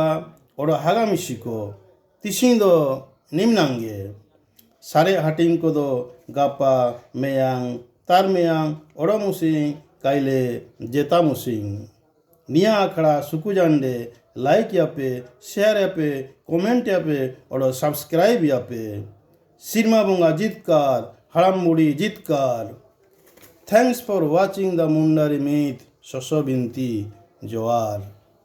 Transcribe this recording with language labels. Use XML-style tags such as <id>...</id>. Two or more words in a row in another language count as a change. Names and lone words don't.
<unr>ओड़ हागामिशी को तिसिं दो निम्नांगे सारे हाटिंग को दो गापा मेयांग तार मेयांग ओड़ोमुसिंग काइले जेतामुसिंग निया आखड़ा सुकुजांडे लाइक यापे शेयर यापे कमेंट यापे और सब्सक्राइब यापे सिरमा बोंगा जितकार हड़ाम बुड़ी जितकार</unr> <en>thanks for watching the Mundari meet</en> <unr>शशो बिनती जोहार।</unr>